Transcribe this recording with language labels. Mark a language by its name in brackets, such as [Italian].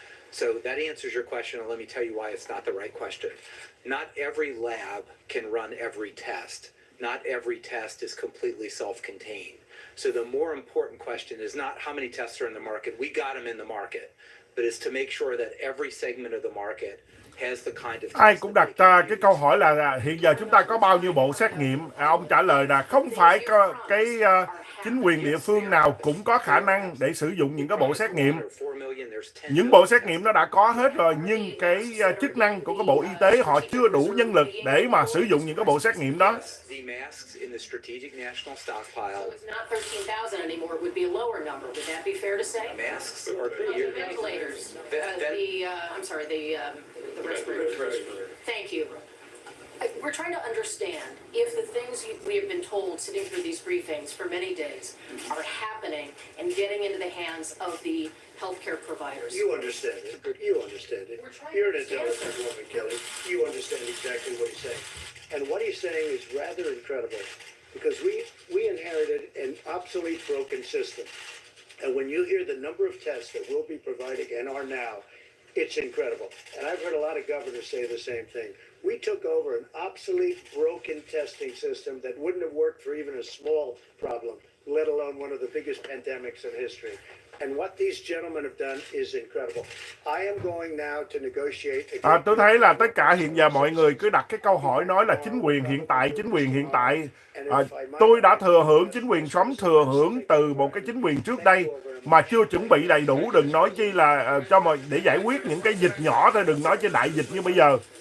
[English] So that answers your question, and let me tell you why it's not the right question. Not every lab can run every test. Not every test is completely self-contained. So the more important question is not how many tests are in the market. We got them in the market, but it's to make sure that every segment of the market has the kind of. [Vietnamese] Ai cũng đặt ra cái câu hỏi là hiện giờ chúng ta có bao nhiêu bộ xét nghiệm? Ông trả lời là không phải có cái chính quyền địa phương nào cũng có khả năng để sử dụng những cái bộ xét nghiệm. Những bộ xét nghiệm nó đã có hết rồi, nhưng cái chức năng của cái bộ y tế họ chưa đủ nhân lực để mà sử dụng những cái bộ xét nghiệm đó. [English] In the strategic national stockpile. So it's not 13,000 anymore, it would be a lower number. Would that be fair to say? Masks or The ventilators. I'm sorry, the respirators. Thank you. We're trying to understand if the things we have been told sitting through these briefings for many days are happening and getting into the hands of the healthcare providers. You understand it. You understand it. You're an intelligent woman, Kelly. You understand exactly what he's saying. And what he's saying is rather incredible, because we inherited an obsolete, broken system. And when you hear the number of tests that we'll be providing and are now, it's incredible. And I've heard a lot of governors say the same thing. We took over an obsolete, broken testing system that wouldn't have worked for even a small problem, let alone one of the biggest pandemics in history. And what these gentlemen have done is incredible. I am going now to negotiate. [Vietnamese] Tôi thấy là tất cả hiện giờ mọi người cứ đặt cái câu hỏi nói là chính quyền hiện tại, chính quyền hiện tại. Tôi đã thừa hưởng, chính quyền Trump thừa hưởng từ một cái chính quyền trước đây mà chưa chuẩn bị đầy đủ, đừng nói chi là để giải quyết những cái dịch nhỏ thôi, đừng nói chi đại dịch như bây giờ.